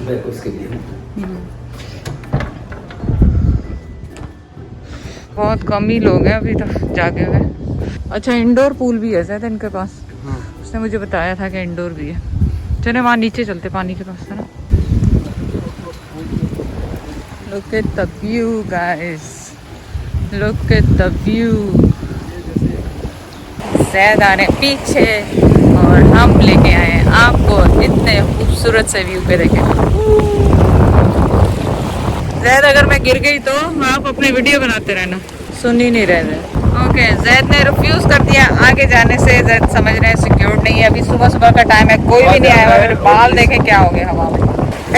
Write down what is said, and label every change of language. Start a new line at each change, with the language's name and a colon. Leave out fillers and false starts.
Hindi: उसके लिए बहुत कम ही लोग हैं अभी तक जागे हुए। अच्छा, इंडोर पूल भी है शायद इनके पास। हाँ। उसने मुझे बताया था कि इंडोर भी है। चले वहाँ नीचे चलते, पानी के पास है ना।
English: Look at the view guys, look at the view।
Hindi: ज़ैद आ रहे पीछे और हम लेके आए हैं आपको इतने खूबसूरत से व्यू पे देखें। ज़ैद अगर मैं गिर गई तो आप अपनी वीडियो बनाते रहना, सुन ही नहीं रहे थे। ओके, ज़ैद ने रिफ्यूज़ कर दिया आगे जाने से। ज़ैद समझ रहे हैं सिक्योर नहीं है, अभी सुबह सुबह का टाइम है, कोई भी नहीं आया हुआ। मेरे बाल देखें क्या हो गए हवा में।